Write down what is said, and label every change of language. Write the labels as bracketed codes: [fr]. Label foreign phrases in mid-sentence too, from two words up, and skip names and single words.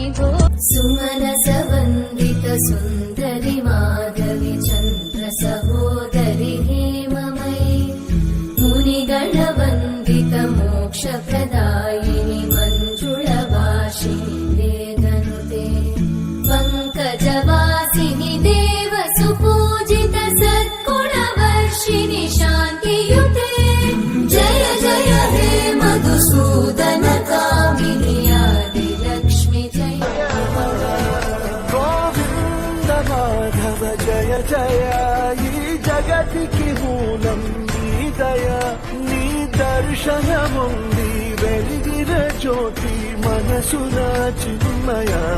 [sa] सुमनसवन्दित सुन्दरि माधवि चन्द्र सहोदरि हेममयि मुनिगणवन्दित मोक्षप्रदायिनि मञ्जुळभाषिणि वेदनुते पङ्कजवासिनि देवसुपूजित सद्गुणवर्षिणि शान्तियुते जय जय हे मधुसूदन कामिनि आदिलक्ष्मि जय [te] గోవింద మాధవ జయ జయ ఈ జగతికి మూలం నీ దయ నీ దర్శనముంది వెలిగిన జ్యోతి మనసున చిన్మయ